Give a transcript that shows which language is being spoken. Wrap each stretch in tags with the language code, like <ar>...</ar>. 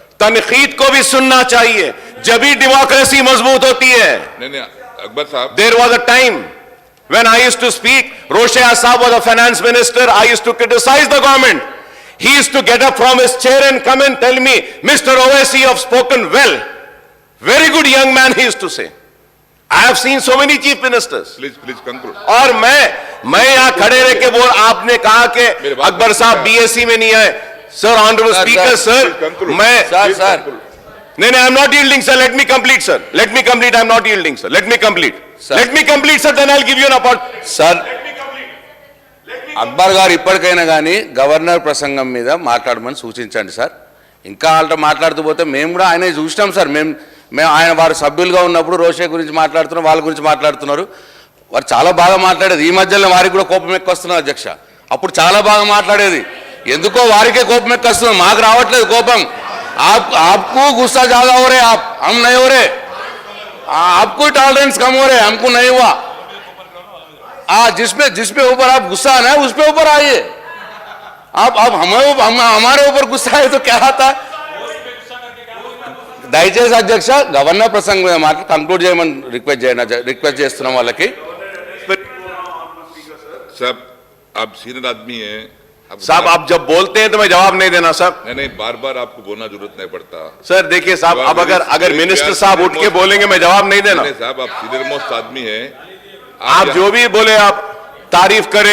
<hi>तनकीद को भी सुनना चाहिए, जब भी डेमोक्रेसी मजबूत होती है। नहीं, अकबर साहब,</hi> <en>There was a time when I used to speak, Roshaya Saab was a finance minister, I used to criticize the government. He used to get up from his chair and come and tell me, Mr. Owaisi, you have spoken well. Very good young man, he used to say. I have seen so many chief ministers. Please conclude.</en> <hi>और मैं यहां खड़े रह के बोल, आपने कहा कि अकबर साहब बीएससी में नहीं आए।</hi> <en>Sir, honourable speaker sir, मैं sir नहीं, I am not yielding, sir. Let me complete, sir. Let me complete. I am not yielding, sir. Let me complete. Let me complete, sir. Then I'll give you an opportunity.</en> <te>Sir, Akbar గారు ఇప్పటికైనా కానీ governor ప్రసంగం మీద మాట్లాడమని సూచించండి sir. ఇంకా వాళ్ళతో మాట్లాడుతూ పోతే మేము కూడా ఆయన చూసినాం సార్. మేము ఆయన వారు సభ్యులుగా ఉన్నప్పుడు రోషే గురించి మాట్లాడుతున్నారు, వాళ్ళ గురించి మాట్లాడుతున్నారు. వారు చాలా బాగా మాట్లాడేది. ఈ మధ్యలో వారికి కూడా కోపం ఎక్కువస్తున్నారు అధ్యక్ష. అప్పుడు చాలా బాగా మాట్లాడేది. ఎందుకో వారికే కోపం ఎక్కువస్తుంది, మాకు రావట్లేదు కోపం.</te> <hi>आपको गुस्सा ज्यादा हो रहे, हम नहीं हो रहे। आपको टॉलरेंस कम हो रहे, हमको नहीं हुआ। जिसपे ऊपर आप गुस्सा आना है उस पे ऊपर आइए। आप हमारे ऊपर गुस्सा है तो क्या आता है।</hi> <te>దయచేసి అధ్యక్ష గవర్నర్ ప్రసంగం మీద మాట కంక్లూడ్ చేయమని రిక్వెస్ట్ చేస్తున్నాం వాళ్ళకి।</te> <hi>साहब, आप सीनियर आदमी हैं साहब, आप जब बोलते हैं तो मैं जवाब नहीं देना साहब। नहीं, बार आपको बोलना जरूरत नहीं पड़ता। सर देखिए साहब, अब अगर मिनिस्टर साहब उठ के बोलेंगे मैं जवाब नहीं देना। साहब, आप सीनियर मोस्ट आदमी हैं, आप जो भी बोले आप तारीफ करें।</hi>